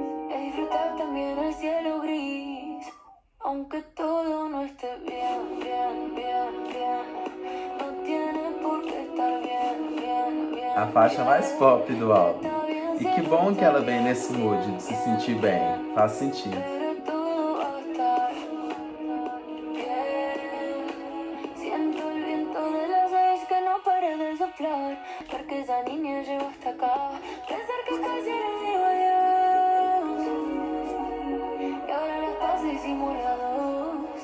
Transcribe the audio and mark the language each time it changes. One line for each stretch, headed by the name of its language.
Spanish: Es disfrutar también el cielo gris, aunque todo no esté bien, bien, bien, bien. No tiene por qué estar bien, bien, bien.
Portuguese: A faixa mais pop do álbum. E que bom que ela vem nesse mood de se sentir bem. Faz sentido.
Spanish: Pero todo va a estar bien. Siento el viento de las seis que no para de soplar, porque esa niña llegó hasta acá. Pensar que casi le digo adiós, y ahora las paso disimulados.